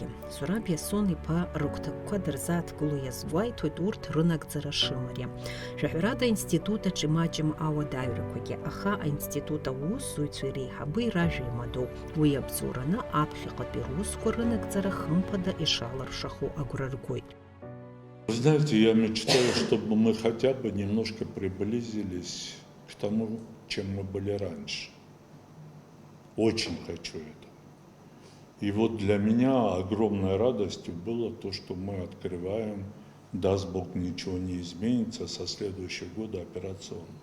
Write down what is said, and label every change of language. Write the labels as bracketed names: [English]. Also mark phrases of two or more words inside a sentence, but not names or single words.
[Abkhazian] Зураб Бессон-иԥа рыгәҭакқәа дырзааҭгыло иазгәеиҭоит урҭ рынагӡара шымариам. Шәаҳәарада аинститут аҿы имаҷым ауадаҩрақәагьы, аха аинститут аусзуҩцәеи реиҳабы ражәа имадоуп. Уи абзоураны аԥхьаҟатәи русқәа рынагӡара хымԥада ишаларшахо агәра ргоит. [Russian] Вы знаете, я мечтаю, чтобы мы хотя бы немножко приблизились к тому, чем мы были раньше. Очень хочу это. И вот для меня огромной радостью было то, что мы открываем, даст Бог, ничего не изменится, со следующего года операционный.